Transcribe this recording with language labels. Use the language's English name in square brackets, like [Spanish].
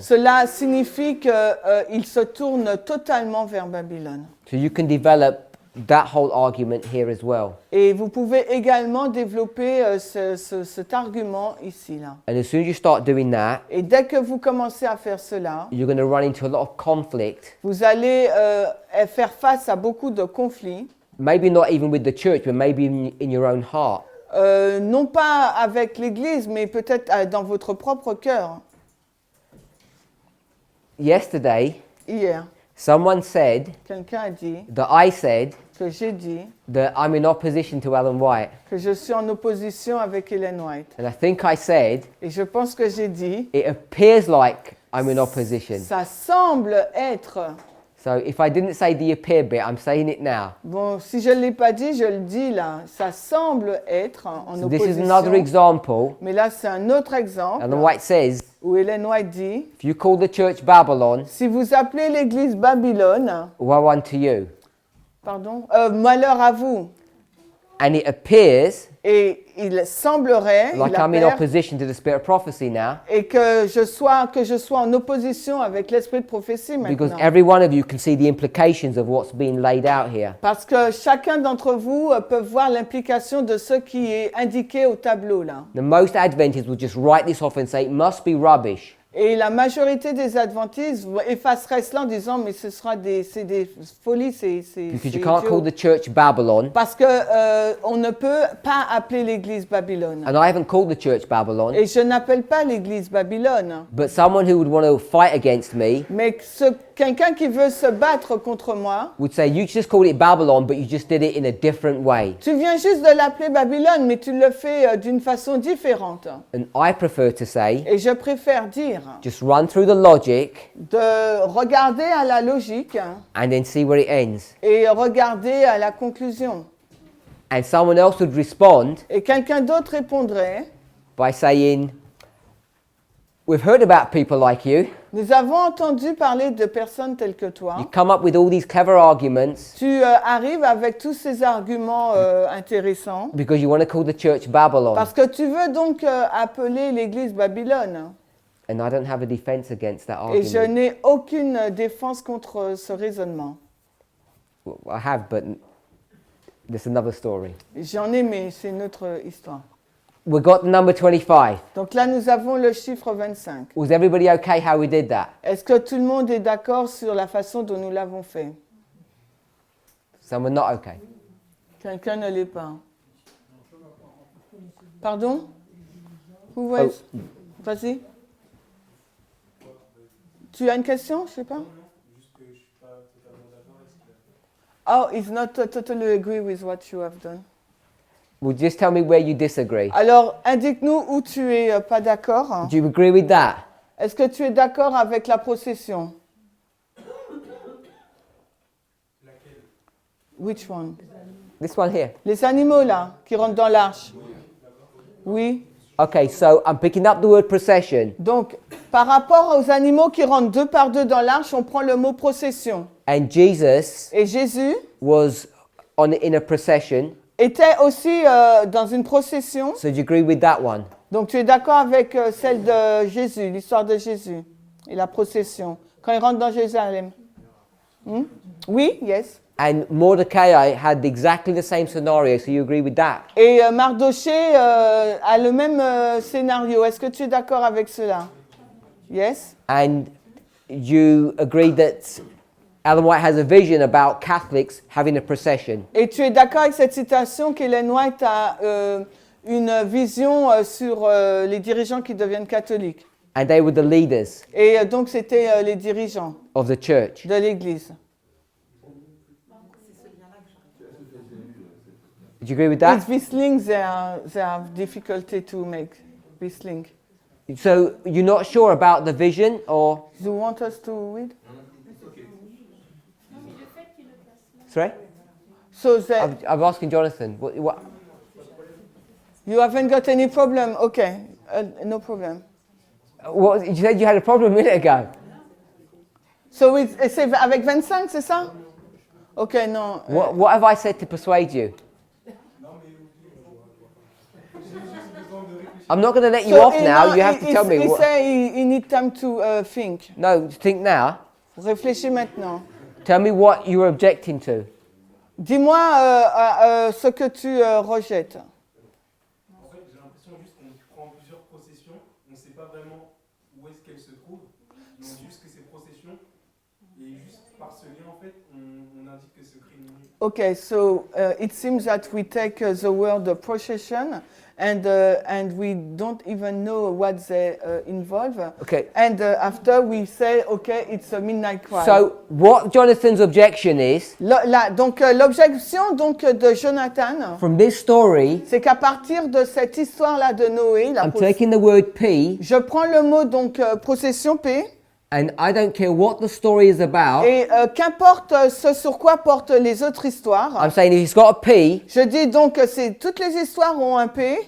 [French] Cela signifie qu'il se tourne totalement vers Babylone. [English] So you can develop that whole argument here as well. [French] Et vous pouvez également développer cet argument ici, là. [English] And as soon as you start doing that, [French] Et dès que vous commencez à faire cela, [English] you're going to run into a lot of conflict, [French] vous allez faire face à beaucoup de conflits, [English] maybe not even with the church, but maybe in your own heart. [French] non pas avec l'Église, mais peut-être dans votre propre cœur. [English] Yesterday, [French] Hier, [English] someone said [French] quelqu'un a dit [English] that I said [French] que j'ai dit [English] that I'm in opposition to Ellen White. [French] que je suis en opposition avec Ellen White. [English] And I think I said, [French] Et je pense que j'ai dit, [English] it appears like I'm in opposition. [French] ça semble être. [English] So if I didn't say the appear bit, I'm saying it now. [French] Bon, si je ne l'ai pas dit, je le dis là. Ça semble être en [English] So this is another opposition. example. [French] Mais là, c'est un autre exemple [English] Ellen White says, [French] où Ellen White dit, [English] if you call the church Babylon, [French] si vous appelez l'Église Babylone, [English] woe unto you. [French] pardon, malheur à vous. [English] And it appears [French] Et il semblerait, [English] like [French] il [English] I'm in [French] apparaît, [English] opposition to the spirit of prophecy now, [French] et que je sois en opposition avec l'esprit de prophétie [English] because [French] maintenant. [English] every one of you can see the implications of what's being laid out here. [French] Parce que chacun d'entre vous peut voir l'implication de ce qui est indiqué au tableau là. [English] The most Adventists will just write this off and say it must be rubbish. [French] Et la majorité des adventistes effaceraient cela en disant mais c'est des folies, c'est [English] Because you can't [French] idiot. [English] call the church Babylon, [French] Parce que on ne peut pas appeler l'église Babylone. [English] and I haven't called the church Babylon, [French] Et je n'appelle pas l'église Babylone. [English] but someone who would want to fight against me [French] Mais quelqu'un qui veut se battre contre moi, [English] would say, you just called it Babylon, but you just did it in a different way. [French] tu viens juste de l'appeler Babylone, mais tu le fais d'une façon différente. [English] And I prefer to say, [French] Et je préfère dire [English] just run through the logic [French] de regarder à la logique [English] and then see where it ends. [French] et regarder à la conclusion. [English] And someone else would respond [French] Et quelqu'un d'autre répondrait, [English] by saying, we've heard about people like you. [French] nous avons entendu parler de personnes telles que [English] You [French] toi. [English] come up with all these clever arguments [French] Tu arrives avec tous ces arguments intéressants [English] because you want to call the church Babylon. [French] parce que tu veux donc appeler l'église Babylone. [English] And I don't have a defense against that [French] Et je [English] argument. [French] n'ai aucune défense contre ce raisonnement. [English] Well, I have, but that's another story. [French] J'en ai, mais c'est une autre histoire. [English] we got the number 25. [French] Donc là, nous avons le chiffre 25. [English] Was everybody okay how we did that? [French] Est-ce que tout le monde est d'accord sur la façon dont nous l'avons fait? [English] Some were not okay. [French] Quelqu'un ne l'est pas. [English] Pardon? Who was? [French] Vas-y. Tu as une question? Je sais pas. [English] Oh, he's not totally agree with what you have done. Well, just tell me where you disagree. [French] Alors, indique-nous où tu es pas d'accord. [English] Do you agree with that? [French] Est-ce que tu es d'accord avec la procession? [English] Which one? This one here. [French] Les animaux là, qui rentrent dans l'arche. Oui. [English] Okay, so I'm picking up the word procession. [French] Donc, par rapport aux animaux qui rentrent deux par deux dans l'arche, on prend le mot procession. [English] And Jesus [French] Et Jésus [English] was in a procession. [French] était aussi dans une procession. [English] So do you agree with that one? [French] Donc, tu es d'accord avec celle de Jésus, l'histoire de Jésus et la procession, quand il rentre dans Jérusalem? Oui, [English] yes. And Mordecai had exactly the same scenario, so you agree with that? [French] Et Mardoché a le même scénario. Est-ce que tu es d'accord avec cela? [English] Yes. And you agree that Ellen White has a vision about Catholics having a procession. [French] Et tu es d'accord avec cette citation qu'Ellen White a une vision sur les dirigeants qui deviennent catholiques. [English] And they were the leaders [French] Et donc c'était les dirigeants [English] of the church. [French] de l'Église. [English] Do you agree with It's that? this link they have difficulty to make. This link. So you're not sure about the vision, or Do you want us to read? sorry? So I'm asking Jonathan. What? you haven't got any problem? Okay, no problem. What? You said you had a problem a minute ago. [French] So c'est avec 25, c'est ça? Ok, non. [English] What have I said to persuade you? I'm not going to let you off now. You have to tell me. He say he need time to think. No, think now. [French] Réfléchis maintenant. [English] Tell me what you were objecting to. [French] Dis-moi ce que tu rejettes. En fait, j'ai l'impression juste qu'on prend plusieurs processions, on ne sait pas vraiment où est-ce qu'elles se trouvent, on dit juste que c'est procession, et juste par ce lien, en fait, on indique que ce crime est nul. [English] Okay, so it seems that we take the word procession and we don't even know what they involve. Okay. And after we say, okay, it's a midnight cry. So what Jonathan's objection is, [French] Donc l'objection donc de Jonathan, [English] from this story, [French] c'est qu'à partir de cette histoire-là de Noé, [English] I'm taking the word P, [French] je prends le mot donc procession P. [English] and I don't care what the story is about. [French] Et qu'importe ce sur quoi portent les autres histoires, [English] I'm saying if it's got a P, [French] je dis donc que toutes les histoires ont un P.